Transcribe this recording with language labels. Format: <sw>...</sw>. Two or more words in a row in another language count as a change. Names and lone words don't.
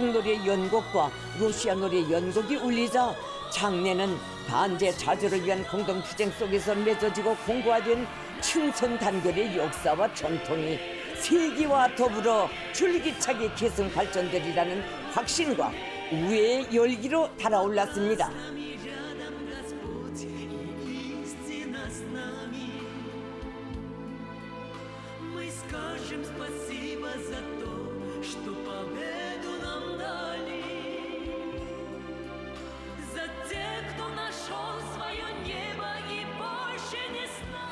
<ko>노래 연곡과 러시아 노래 연곡이 울리자 장내는 반제 자주를 위한 공동투쟁 속에서 맺어지고 공고화된 친선 단결의 역사와 전통이 세기와 더불어 줄기차게 계승 발전되리라는 확신과 우애의 열기로 달아올랐습니다.</ko> <ru>Господь и истина с нами. Мы скажем спасибо за то, что победу нам дали, за тех, кто нашел свое небо и больше не сна.</ru>